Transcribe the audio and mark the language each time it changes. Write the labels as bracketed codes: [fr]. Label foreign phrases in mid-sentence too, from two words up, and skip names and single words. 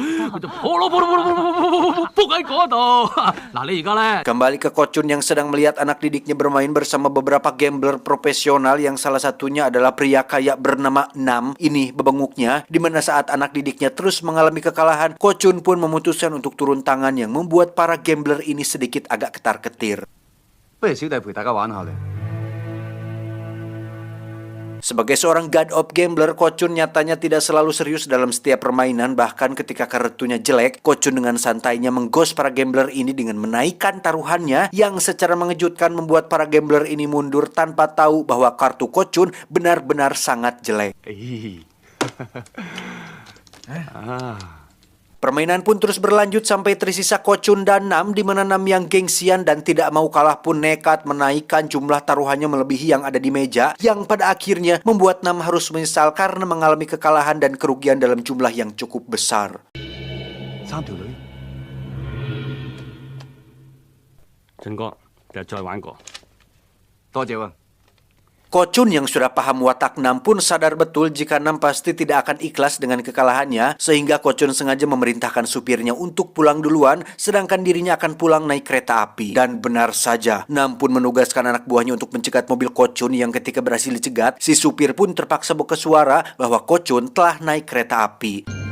[id] Kembali ke Ko Chun yang sedang melihat anak didiknya bermain bersama beberapa gambler profesional, yang salah satunya adalah pria kaya bernama Nam. Ini bebenguknya, di mana saat anak didiknya terus mengalami kekalahan, Ko Chun pun memutuskan untuk turun tangan, yang membuat para gambler ini sedikit agak ketar-ketir. Sebagai seorang [en] god of gambler, [id] Ko Chun nyatanya tidak selalu serius dalam setiap permainan. Bahkan ketika kartunya jelek, Ko Chun dengan santainya menggos para gambler ini dengan menaikkan taruhannya, yang secara mengejutkan membuat para gambler ini mundur tanpa tahu bahwa kartu Ko Chun benar-benar sangat jelek. Permainan pun terus berlanjut sampai tersisa Ko Chun dan Nam, di mana Nam yang gengsian dan tidak mau kalah pun nekat menaikkan jumlah taruhannya melebihi yang ada di meja, yang pada akhirnya membuat Nam harus menyesal karena mengalami kekalahan dan kerugian dalam jumlah yang cukup besar. [yue] 3 條女。俊哥，日再玩過。多謝喎。 [id] Ko Chun yang sudah paham watak Nam pun sadar betul jika Nam pasti tidak akan ikhlas dengan kekalahannya, sehingga Ko Chun sengaja memerintahkan supirnya untuk pulang duluan, sedangkan dirinya akan pulang naik kereta api. Dan benar saja, Nam pun menugaskan anak buahnya untuk mencegat mobil Ko Chun yang ketika berhasil dicegat, si supir pun terpaksa buka suara bahwa Ko Chun telah naik kereta api.